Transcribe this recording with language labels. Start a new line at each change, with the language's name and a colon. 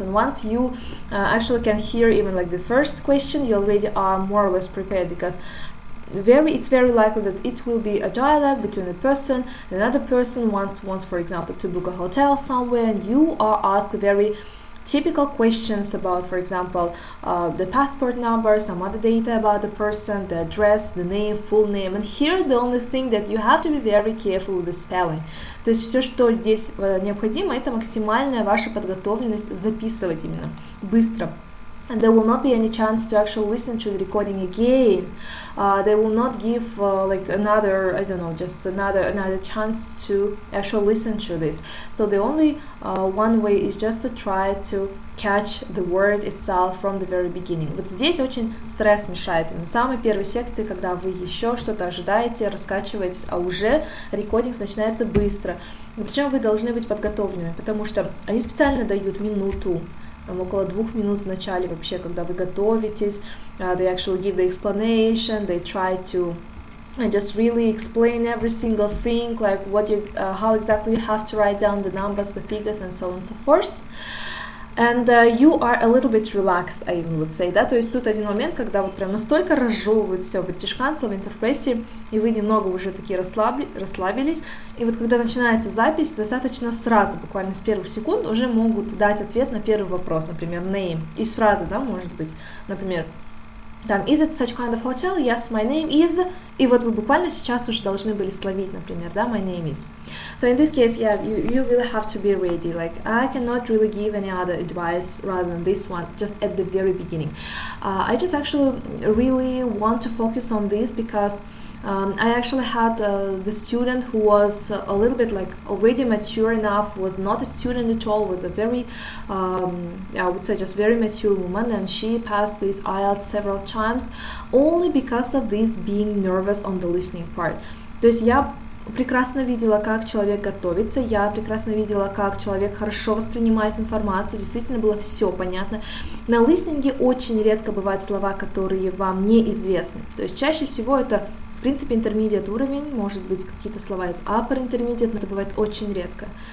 English: And once you actually can hear even like the first question, you already are more or less prepared, because it's very likely that it will be a dialogue between a person and another person wants, for example, to book a hotel somewhere, and you are asked very typical questions about, for example, the passport number, some other data about the person, the address, the name, full name. And here the only thing that you have to be very careful with the spelling.
Russian: То есть все, что здесь необходимо, это максимальная ваша подготовленность записывать именно быстро.
English: and there will not be any chance to actually listen to the recording again. They will not give like another, I don't know, just another chance to actually listen to this. So the only one way is just to try to catch the word itself from the very beginning.
Russian: Вот здесь очень стресс мешает. И на самой первой секции, когда вы еще что-то ожидаете, раскачиваетесь, а уже рекординг начинается быстро. И причем вы должны быть подготовленными, потому что они специально дают минуту, около 2 минут в начале вообще, когда вы готовитесь.
English: They actually give the explanation, they try to just really explain every single thing, like what you, how exactly you have to write down the numbers, the figures, and so on and so forth. And you are a little bit relaxed, I even would say,
Russian: да, то есть тут один момент, когда вот прям настолько разжевывают все в British Council, в интерфейсе, и вы немного уже такие расслабились, и вот когда начинается запись, достаточно сразу, буквально с первых секунд, уже могут дать ответ на первый вопрос, например, name, и сразу, да, может быть, например, там,
English: is it such kind of hotel? Yes, my name is,
Russian: и вот вы буквально сейчас уже должны были словить, например, да,
English: my name is. So in this case, yeah, you really have to be ready. Like, I cannot really give any other advice rather than this one, just at the very beginning. I just actually really want to focus on this because I actually had the student who was a little bit like already mature enough, was not a student at all, was a very, I would say just very mature woman, and she passed this IELTS several times only because of this being nervous on the listening part.
Russian: То есть я прекрасно видела, как человек готовится, я прекрасно видела, как человек хорошо воспринимает информацию, действительно было все понятно. На листинге очень редко бывают слова, которые вам неизвестны. То есть чаще всего это, в принципе, intermediate уровень, может быть, какие-то слова из upper intermediate, но это бывает очень редко.